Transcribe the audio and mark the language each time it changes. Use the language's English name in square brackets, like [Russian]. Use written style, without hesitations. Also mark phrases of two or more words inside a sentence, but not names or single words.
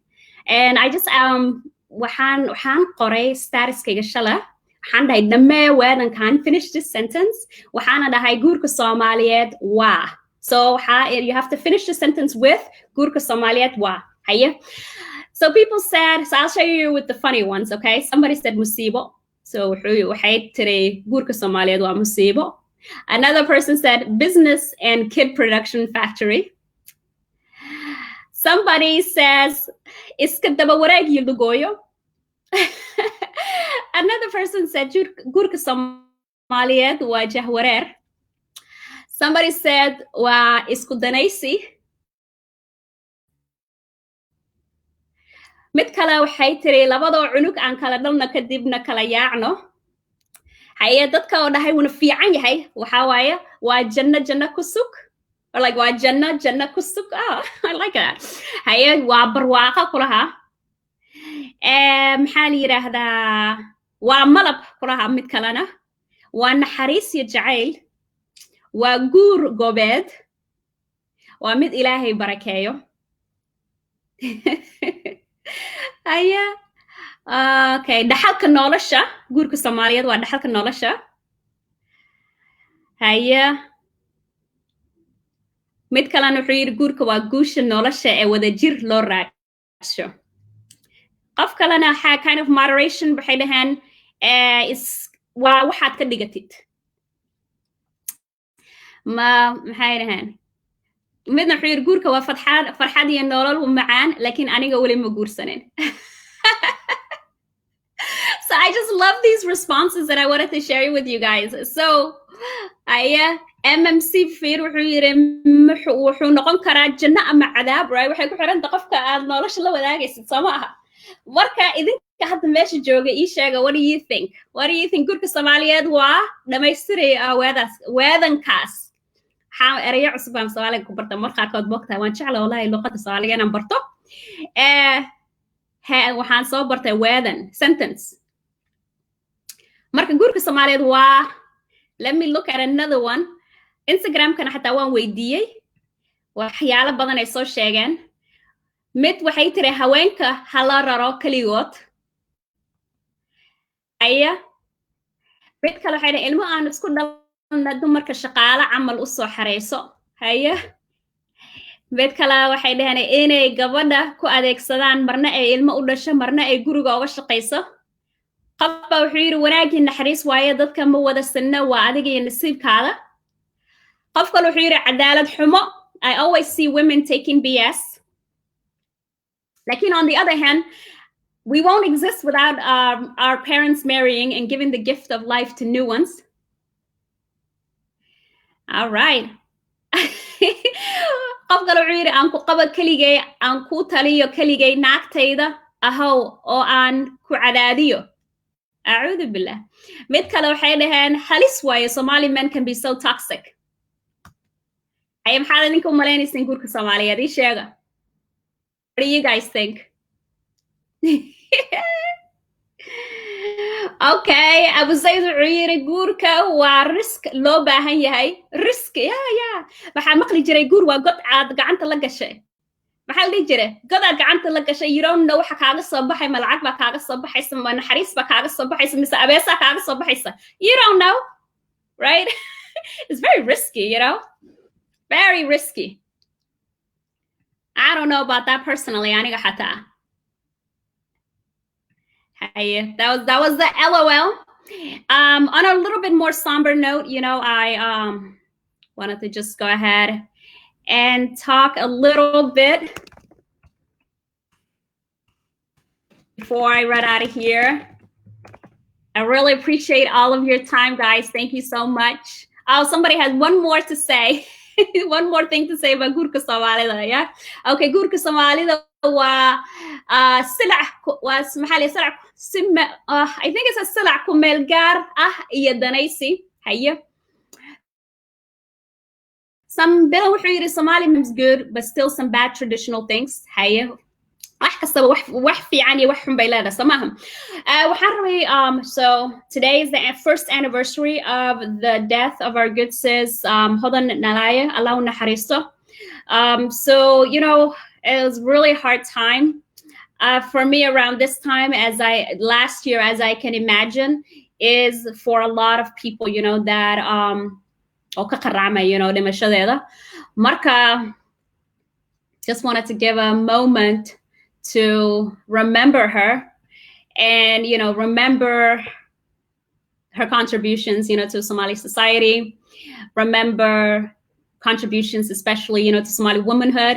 [English] And I just [Somali] waxaan qoray statuskayga shala. Waxaan dhahay dhammee weedankan [English] finish this sentence. [Somali] Waxaana dhahay guurka Soomaaliyeed waa. [English] So you have to finish the sentence with [Somali] guurka Soomaaliyeed waa. Haye. [English] So people said, so I'll show you with the funny ones, okay? Somebody said musibo. [Somali] So waxay tiri guurka Soomaaliyeed waa musibo. [English] Another person said business and kid production factory. Somebody says [Somali] iska daba wareegi lugoyo. [English] Another person said [Somali] guurka Soomaaliyeed waa jahwareer. [English] Somebody said [Somali] waa isku danaysi. mid kale waxay tiri labadoo cunug aan kala dhalna kadibna kala yaacno. Haye dadka oo dhahay wuna fiican yahay waxa waaye waa janno kusug. [English] Or like [Somali] waa janno kusug. [English] Oh, I like that. [Somali] Haye waa barwaaqa kulaha. Maxaa la yiraahdaa waa malab kulaha mid kalena. Waa naxariis iyo jacayl. Waa guur gobeed. Waa mid Ilaahay barakeeyo. Aya. Okay, dhaxalka nolosha guurka Soomaaliyeed waa dhaxalka nolosha. Haya. Mid kalena wuxuu yiri guurka waa guusha nolosha ee wada jir loo raadsho. Qof kalena [English] kind of moderation [Somali] waxay dhahaan waa waxaad ka dhigatid. maxay dhahaan midna wuxuu yiri guurka waa farxad iyo nolol macaan laakiin aniga wali ma guursanin. [English] So I just love these responses that I wanted to share with you guys. [Somali] So MMC Fear wuxuu yiri wuxuu noqon karaa janno ama cadaab, right? Waxay ku xiran tahay qofka aad nolosha la wadaagaysid sama aha. Marka idinka hadda meesha jooga ii sheega, [English] what do you think? What do you think [Somali] guurka Soomaaliyeed waa dhamaystiray weedankaas? waxaan erayo cusub aan Soomaaliga ku barta mar qaarkood bogtaa waan jeclaa wallahi luqadda Soomaaliga inaan barto. Waxaan soo bartay weedan sentence. Marka guurka Soomaaliyeed waa, [English] let me look at another one. [Somali] Instagram-kana xataa waan weydiiyey waxyaalo badan ay soo sheegeen. Mid waxay tiri haweenka hala raro kaligood. Mid kale waxay tiri ilmo aan isku dhalna dumarka shaqaale camal u soo xareyso. Mid kale waxay dhahaan inay gabadha ku adeegsadaan marna ay ilmo u dhasho marna ay guriga uga shaqeyso. qofba wuxuu yiri wanaagii naxariis waaye dadka ma wada sinna waa adiga iyo nasiibkaada. qof kale wuxuu yiri cadaalad xumo. [English] I always see women taking BS. Lakin on the other hand, we won't exist without our parents marrying and giving the gift of life to new ones. All right. [Somali] qof kale wuxuu yiri aan ku qaba kaligay aan ku taliyo kaligay naagtayda ahow oo aan ku cadaadiyo. [Arabic] أعوذ بالله. [Somali] mid kale waxay dhahaan halis waaye [English] Somali men can be so toxic. [Somali] ay maxaad idinka u malaynaysiin guurka Soomaaliyeed ii sheega. [English] What do you guys think? [Somali] Okay, Abu Zayd wuxuu yiri guurka waa risk loo baahan yahay. [English] Risk, yeah. [Somali] waxaa maqli jiray guur waa god aad gacanta la gashay. maxaa la dhihi jiray god aad gacanta la gashay, [English] you don't know [Somali] waxa kaaga soo baxay, ma lacag baa kaaga soo baxaysa, ma naxariis baa kaaga soo baxaysa, mise abeesa kaaga soo baxaysa. [English] You don't know, right? It's very risky, you know? Very risky. I don't know about that personally. [Somali] Aniga hata. [English] Hey, that was the LOL. On a little bit more somber note, you know, I wanted to just go ahead and talk a little bit before I run out of here. I really appreciate all of your time, guys. Thank you so much. Oh, somebody has one more to say. One more thing to say about [Somali] guurka Soomaalida, [English] yeah? Okay, [Somali] guurka Soomaalida waa silac waa maxaa silac [English] I think it's a [Somali] silac ku meel gaar ah iyo danaysi. Haye. [English] Some bill [Somali] wuxuu yiri [English] Somali is good, but still some bad traditional things. [Somali] Haye. wax kastaba wax fiican iyo wax xun bay leedahay samaaham. waxaan rabay [English] so today is the first anniversary of the death of our good sis Hodan Nalaya, [Somali] Allah u naxariisto. [English] So you know, it was really hard time for me around this time, as last year, as I can imagine, is for a lot of people, you know, that [Somali] oo ka qaracmay, [English] you know, [Somali] dhimashadeeda. Marka, [English] just wanted to give a moment to remember her and, remember her contributions, to Somali society, remember contributions, especially, to Somali womanhood.